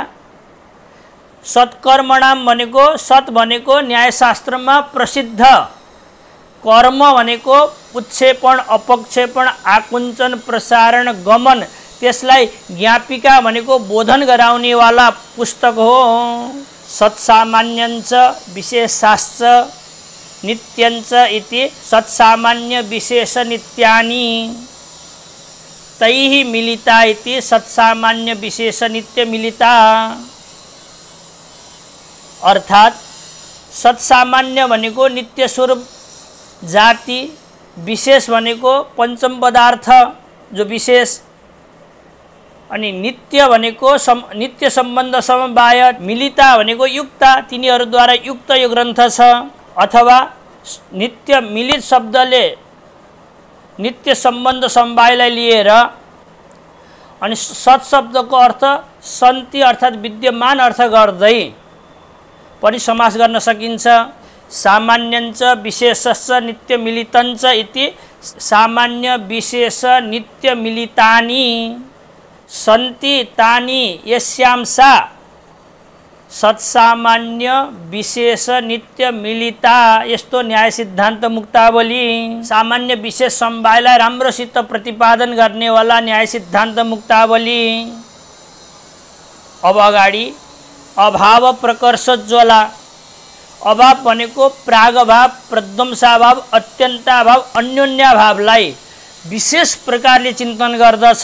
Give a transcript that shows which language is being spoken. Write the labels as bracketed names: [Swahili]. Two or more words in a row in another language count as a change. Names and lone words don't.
[Nepali] सत्कर्मणाम भनेको, सत् भनेको न्यायशास्त्रमा प्रसिद्ध, कर्म भनेको उत्क्षेपण अपक्षेपण आकुञ्चन प्रसारण गमन, त्यसलाई ज्ञापिका भनेको बोधन गराउनेवाला पुस्तक हो। [Sanskrit] सत्सामान्यञ्च विशेषाश्च नित्यञ्च इति सत्सामान्य विशेष नित्यानि तैः मिलिता इति सत्सामान्य विशेष नित्य मिलिता। [Nepali] अर्थात् सत्सामान्य भनेको नित्य स्वरूप जाति, विशेष भनेको पंचम पदार्थ जो विशेष, अनि नित्य भनेको नित्य सम्बन्ध समवाय, मिलिता भनेको युक्ता, तिनीहरूद्वारा युक्त यो ग्रन्थ छ। अथवा नित्य मिलित शब्दले नित्य सम्बन्ध समवायलाई लिएर अनि सत् शब्दको अर्थ सन्ति अर्थात् विद्यमान अर्थ गर्दै पनि समास गर्न सकिन्छ। [Sanskrit] सामान्यञ्च विशेषश्च नित्य मिलितञ्च इति सामान्य विशेष नित्य मिलितानि सन्ति तानि यस्यां सा सत्सामान्य विशेष नित्य मिलिता यस्तो न्याय सिद्धान्त मुक्तावली। [Nepali] सामान्य विशेष समवायलाई राम्रोसित प्रतिपादन गर्नेवाला न्याय सिद्धान्त मुक्तावली। अब अगाडि [Sanskrit] अभाव प्रकर्ष ज्वला। [Nepali] अभाव भनेको प्रागभाव, प्रध्वंसाभाव, अत्यन्ताभाव, अन्योन्याभावलाई विशेष प्रकारले चिन्तन गर्दछ।